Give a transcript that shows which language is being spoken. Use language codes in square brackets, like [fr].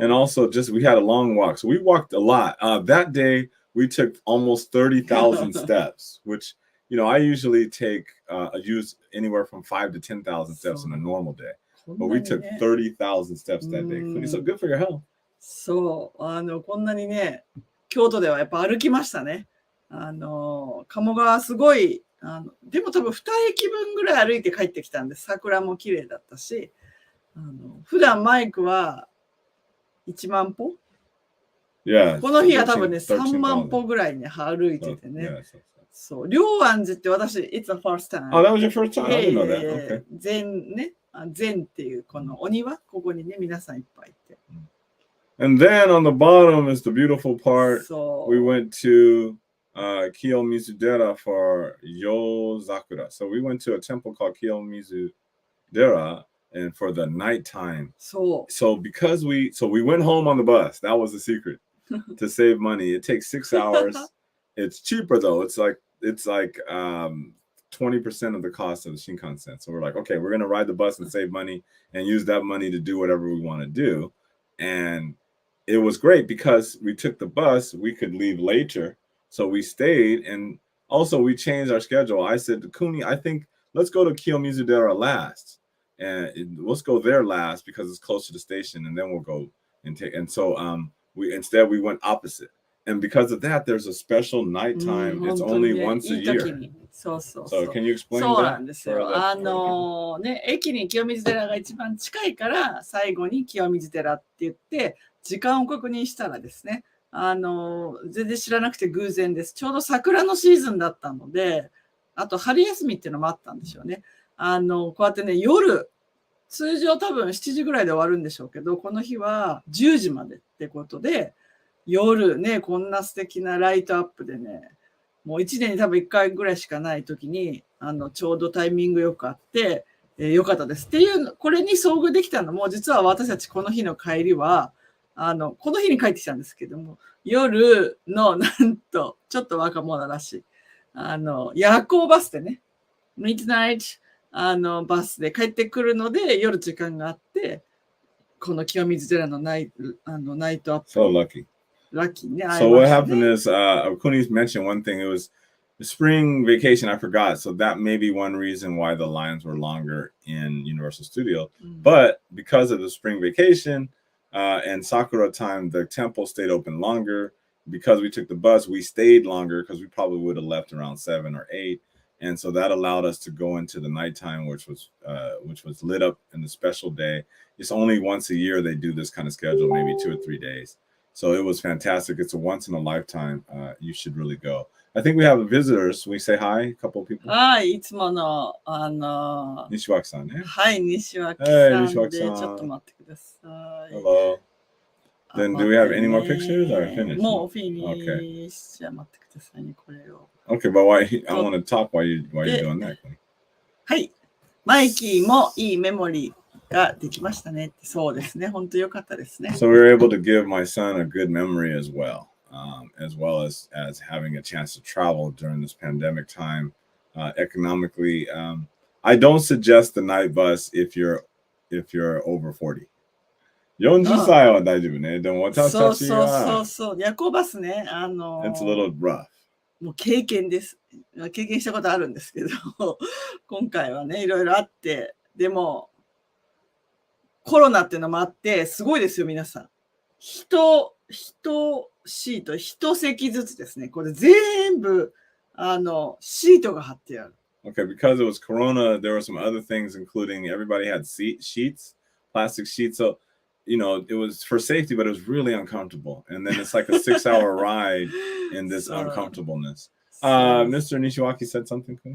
[en] And also just we had a long walk. So we walked a lot. That day we took almost 30,000 steps, which I usually use anywhere from 5,000 to 10,000 steps in a normal day. But we took 30,000 steps that day. So good for your health. [ja] そう、こんなにね、京都ではやっぱ歩きましたね。鴨川すごい、でも多分2駅分ぐらい歩いて帰ってきたんで、桜も綺麗だったし、普段マイクは1万歩、この日は多分ね、3万歩ぐらいね、歩いててね。そう、龍安寺って私、 [en] It's the first time. Oh, that was your first time? I didn't know that. Okay. [ja] 禅っていうこのお庭、ここにね、皆さんいっぱいいて。 [en] And then on the bottom is the beautiful part. We went to Kiyomizudera for Yozakura. So we went to a temple called Kiyomizudera and for the nighttime. So because we went home on the bus. That was the secret to save money. It takes 6 hours. It's cheaper though. It's like 20% of the cost of the Shinkansen. So we're like, okay, we're gonna ride the bus and save money and use that money to do whatever we want to do. And it was great because we took the bus, we could leave later. So we stayed, and also we changed our schedule. I said to Kuni, I think let's go to Kiyomizudera last. And let's go there last because it's close to the station, and then we'll go and take. And so we went opposite. And because of that, there's a special nighttime. It's only once a year. So can you explain that? [ja] そうなんですよ。駅に清水寺が一番近いから、最後に清水寺って言って、時間を確認したらですね、全然知らなくて偶然です。ちょうど桜のシーズンだったので、あと春休みっていうのもあったんでしょうね。こうやってね、夜、通常多分7時ぐらいで終わるんでしょうけど、この日は10時までってことで、夜ね、こんな素敵なライトアップでね、もう1年に多分1回ぐらいしかない時に、ちょうどタイミングよくあって、よかったです。っていう、これに遭遇できたのも、実は私たちこの日の帰りは、この日に帰ってきたんですけども、夜のなんと、ちょっと若者らしい、夜行バスでね、ミッドナイト、バスで帰ってくるので、夜時間があって、この清水寺のナイトアップ。 [en] So lucky. So what happened is, Kuni's mentioned one thing. It was the spring vacation. I forgot. So that may be one reason why the lines were longer in Universal Studios. But because of the spring vacation and Sakura time, the temple stayed open longer. Because we took the bus, we stayed longer because we probably would have left around 7 or 8. And so that allowed us to go into the nighttime, which was lit up in the special day. It's only once a year they do this kind of schedule, maybe 2 or 3 days. So it was fantastic. It's a once in a lifetime. You should really go. I think we have visitors. We say hi, a couple of people. [ja] はい、いつもの、西脇さんね。はい、西脇さんで、ちょっと待ってください。 [en] Hello. Then do we have any more pictures or finish? [ja] もうフィニッシュ。じゃあ待ってくださいね、これを。 [en] Okay, but I want to talk while you're doing that. [ja] はい。マイキーもいいメモリーができましたね。そうですね。本当良かったですね。 [en] So we were able to give my son a good memory as well as having a chance to travel during this pandemic time economically. I don't suggest the night bus if you're over 40. [ja] 40歳は大丈夫ね。でも私たちはそう。夜行バスね。 [en] It's a little rough. [ja] もう経験です。経験したことあるんですけど、今回はね、いろいろあって、でも、コロナっていうのもあって、すごいですよ、皆さん。一シート、一席ずつですね。これ全部、シートが貼ってある。 [en] Okay, because it was Corona, there were some other things, including everybody had sheets, plastic sheets. So you know, it was for safety, but it was really uncomfortable. And then it's like a 6-hour ride in this uncomfortableness. Mr. Nishiwaki said something.